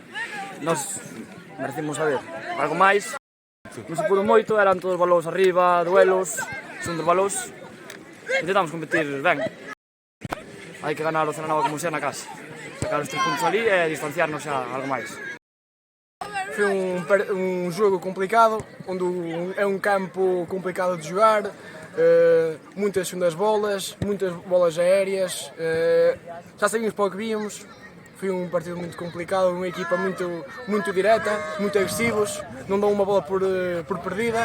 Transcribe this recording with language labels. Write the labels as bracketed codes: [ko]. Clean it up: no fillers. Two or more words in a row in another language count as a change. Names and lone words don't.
[gl] Nos merecimos saber algo máis, non se pudo moito, eran todos balóns arriba, duelos, segundos balóns, intentamos competir ben. Hai que ganar o Celanova como sea na casa, sacar os 3 puntos ali e distanciarnos xa algo máis. [pt] Foi um jogo complicado, onde é um campo complicado de jogar, muitas segundas bolas, muitas bolas aéreas, já sabíamos para o que víamos. Foi um partido muito complicado, uma equipa muito direta, muito agressivos, não dão uma bola por perdida.